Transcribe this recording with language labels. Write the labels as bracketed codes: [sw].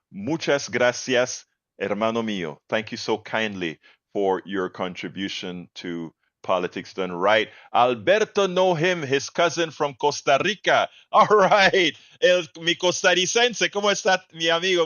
[es] Muchas gracias, hermano mío. [en] Thank you so kindly for your contribution to Politics Done Right. Alberto know him, his cousin from Costa Rica. All right. [es] Mi costarricense, ¿cómo está mi amigo?